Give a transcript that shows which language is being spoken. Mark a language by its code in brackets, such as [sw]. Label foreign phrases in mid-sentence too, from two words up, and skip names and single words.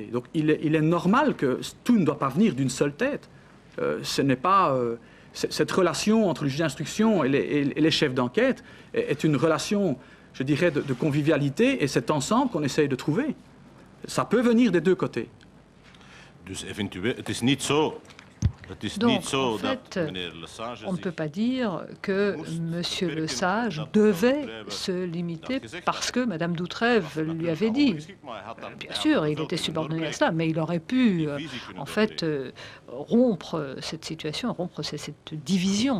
[fr] Donc il est normal que tout ne doit pas venir d'une seule tête. Ce n'est pas... cette relation entre le juge d'instruction et les chefs d'enquête est une relation, je dirais, de convivialité, et c'est ensemble qu'on essaye de trouver. Ça peut venir des deux côtés. [nl] Dus eventueel, het is niet zo. Het is [fr] Donc, [nl] niet zo en dat [fr] fait, [nl] meneer Lesage [fr] on ne [nl] zich [fr] peut pas dire que M. Lesage devait se limiter parce que Mme Doutrève lui avait dit. Bien sûr, il était subordonné à cela, mais il aurait pu, en fait, rompre cette situation, rompre cette division.